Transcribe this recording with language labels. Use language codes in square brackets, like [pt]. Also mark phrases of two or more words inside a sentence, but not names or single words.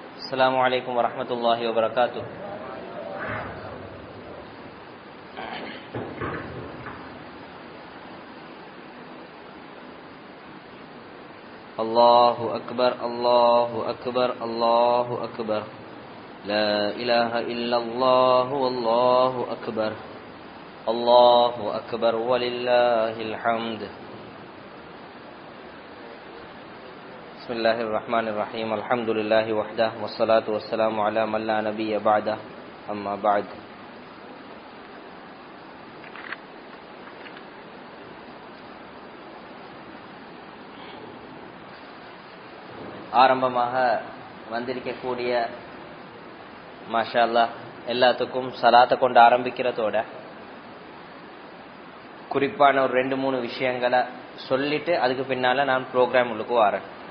[ar] السلام عليكم ورحمة الله وبركاته. الله أكبر الله أكبر الله أكبر لا إله إلا الله والله أكبر الله أكبر ولله الحمد. بسم الله الرحمن الرحيم. الحمد لله وحده والصلاة والسلام على من لا نبي بعده. أما بعد. [ta] ஆரம்பமாக வந்திருக்கக்கூடிய [ar] ما شاء الله [ta] எல்லாத்துக்கும் சலாத்தை கொண்டு ஆரம்பிக்கிறதோட குறிப்பான ஒரு 2-3 விஷயங்களை சொல்லிட்டு அதுக்கு பின்னால நான் ப்ரோக்ராம் உள்ளுக்கு வரேன்.